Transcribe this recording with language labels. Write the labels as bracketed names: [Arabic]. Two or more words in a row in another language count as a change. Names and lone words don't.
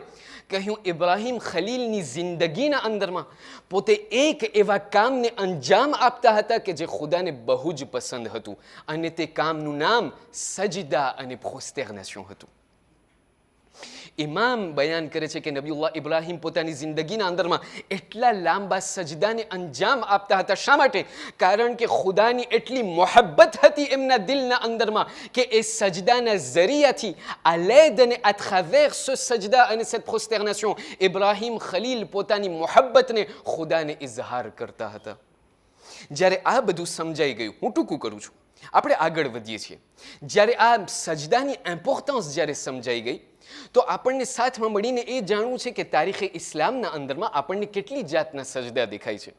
[Gujarati] કહ્યું ઇબ્રાહીમ ખલીલની જિંદગીના અંદરમાં પોતે એક એવા કામને અંજામ આપતા હતા કે જે ખુદાને બહુ જ પસંદ હતું અને તે કામનું નામ સજદા અને પ્રોસ્ટેર્નેશન હતું. ઇમામ બયાન કરે છે કે નબીઉલ્લાહ ઇબ્રાહીમ પોતાની જિંદગીના અંદરમાં એટલા લાંબા સજદાને અંજામ આપતા હતા. શા માટે? કારણ કે ખુદાની એટલી મોહબ્બત હતી એમના દિલના અંદરમાં કે એ સજદાના ઝરિયાથી આ l'aide અને [French] à travers ce [Gujarati] સજદા અને [French] cette prosternation [Gujarati] ઇબ્રાહીમ ખલીલ પોતાની મોહબ્બતને ખુદાને ઇઝહાર કરતા હતા. જ્યારે આ બધું સમજાઈ ગયું, હું ટૂંકું કરું છું, આપણે આગળ વધીએ છીએ. જ્યારે આ સજદાની ઇમ્પોર્ટન્સ જ્યારે સમજાઈ ગઈ તો આપણને સાથમાં મળીને એ જાણવું છે કે તારીખે ઇસ્લામના અંદરમાં આપણને કેટલી જાતના સજદા દેખાય છે.